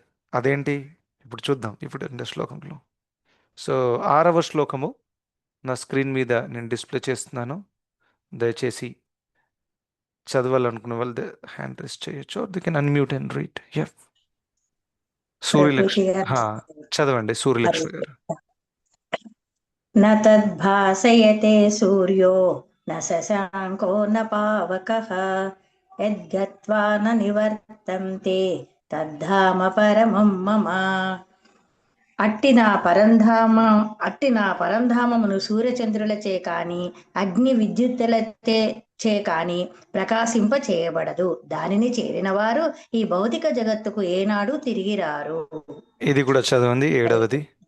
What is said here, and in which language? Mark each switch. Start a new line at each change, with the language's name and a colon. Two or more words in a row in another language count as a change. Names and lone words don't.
Telugu: అదేంటి ఇప్పుడు చూద్దాం ఇప్పుడు రెండో శ్లోకంలో. సో 6వ శ్లోకము నా స్క్రీన్ మీద నేను డిస్ప్లే చేస్తున్నాను. దయచేసి చదవాలనుకునే వాళ్ళు
English: hand raise
Telugu: చేయొచ్చు.
English: They can unmute and read. Yeah.
Telugu: ప్రభుజీ సూర్యలక్ష్మి. గారు చదవండి హరే సూర్యలక్ష్మి గారు.
Sanskrit: न तद्भासयते सूर्यो न शशाङ्को न पावकः यद्गत्वा न निवर्तन्ते तद्धाम परमं मम
Telugu: అట్టి నా పరంధామమును సూర్యచంద్రులచే కాని అగ్ని విద్యుత్తులచే కాని ప్రకాశింప చేయబడదు. దానిని చేరిన వారు ఈ భౌతిక జగత్తుకు ఏనాడు తిరిగి రారు. ఇది కూడా చదవండి 7వది.